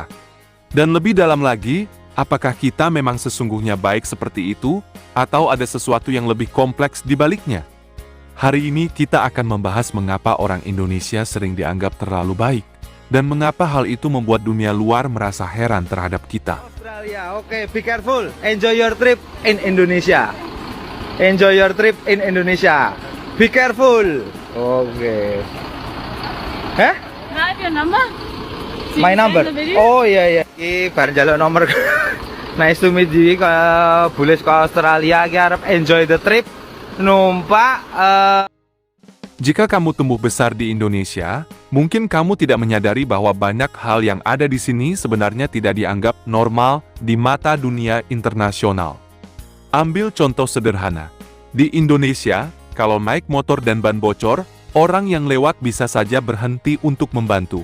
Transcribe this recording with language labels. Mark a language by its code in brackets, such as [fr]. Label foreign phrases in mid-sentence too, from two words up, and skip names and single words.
[id] Dan lebih dalam lagi, apakah kita memang sesungguhnya baik seperti itu, atau ada sesuatu yang lebih kompleks di baliknya? Hari ini kita akan membahas mengapa orang Indonesia sering dianggap terlalu baik, dan mengapa hal itu membuat dunia luar merasa heran terhadap kita. Australia, oke, [en] be careful. Enjoy your trip in Indonesia. Enjoy your trip in Indonesia. Be careful. Oke. Hah? Have your number? My number. [id] Oh iya. [jv] Iki bareng njaluk nomor. [en] Nice to meet you. [id] Boleh ke Australia, [jv] iki arep [en] enjoy the trip. [jv] Numpak [id] Jika kamu tumbuh besar di Indonesia, mungkin kamu tidak menyadari bahwa banyak hal yang ada di sini sebenarnya tidak dianggap normal di mata dunia internasional. Ambil contoh sederhana. Di Indonesia, kalau naik motor dan ban bocor, orang yang lewat bisa saja berhenti untuk membantu.